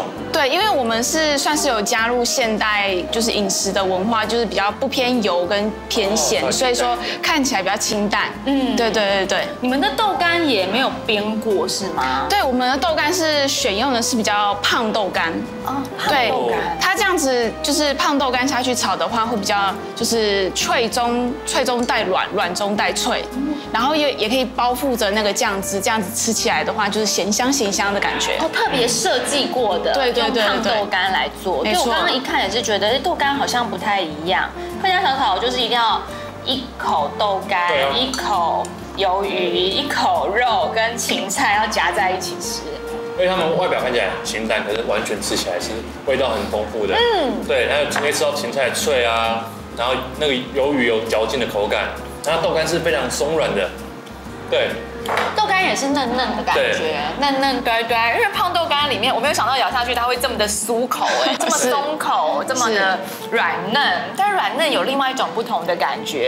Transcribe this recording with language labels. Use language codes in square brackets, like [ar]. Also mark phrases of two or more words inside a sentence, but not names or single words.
[zh] 对，因為我們是算是有加入現代就是飲食的文化，就是比較不偏油跟偏鹹，所以說看起來比較清淡。對。你們的豆乾也沒有煸過是嗎？對，我們的豆乾是選用的是比較胖豆乾。对，它這樣子就是胖豆乾下去炒的話，會比較就是脆中帶軟，軟中帶脆，然後也可以包覆着那個醬汁，這樣子吃起來的話就是鹹香的感覺。特別設計過的，對，用胖豆乾來做。對，我剛剛一看也是覺得豆乾好像不太一樣。客家小炒就是一定要一口豆乾，一口魷魚，一口肉跟芹菜要夾在一起吃。因为他们外表看起来很清淡，可是完全吃起來是味道很豐富的。對，還有可以吃到芹菜脆啊，然後那個魷魚有嚼勁的口感，然後豆乾是非常鬆軟的。對。豆乾也是嫩嫩的感覺，嫩嫩堆堆。因為胖豆乾裡面，我沒有想到咬下去它會這麼的酥口，這麼鬆口，這麼的軟嫩。但軟嫩有另外一種不同的感覺，